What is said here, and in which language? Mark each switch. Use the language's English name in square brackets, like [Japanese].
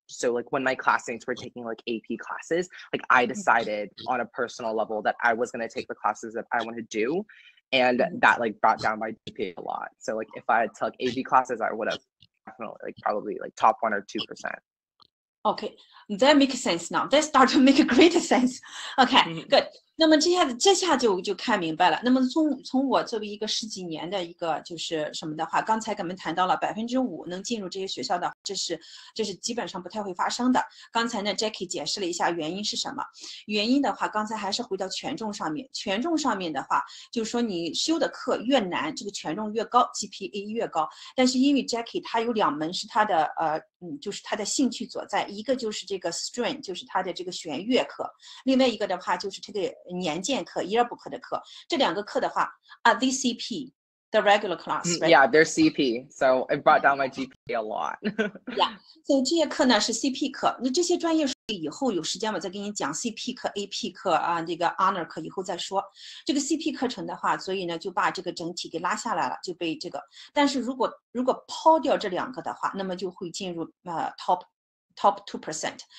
[English] So like when my classmates were taking like AP classes, like I decided on a personal level that I was going to take the classes that I want to do, and that like brought down my GPA a lot. So like if I had took AP classes, I would have definitely like probably like top 1 or 2%. Okay, that makes sense now. That start to make great sense. Okay, good. [Chinese] 那么这下就看明白了。那么从我作为一个10几年的一个就是什么的话，刚才咱们谈到了5%能进入这些学校的，这是基本上不太会发生的。刚才呢 Jacky 解释了一下原因是什么。原因的话，刚才还是回到权重上面。权重上面的话，就是说你修的课越难，这个权重越高 ，GPA 越高。但是因为 Jacky 他有2门是他的就是他的兴趣所在，一个就是这个 string， 就是他的这个弦乐课，另外一个的话就是这个年鉴课 yearbook 的课。这2个课的话， [English] are they CP the regular class, right? Yeah, they're CP, so it brought down my GPA a lot. [Chinese] Yeah, 所以这些课呢是 CP 课。那这些专业以后有时间我再给你讲 CP 课、AP 课这个 honor 课以后再说。这个 CP 课程的话，所以呢就把这个整体给拉下来了，就被这个。但是如果抛掉这2个的话，那么就会进入top 2%。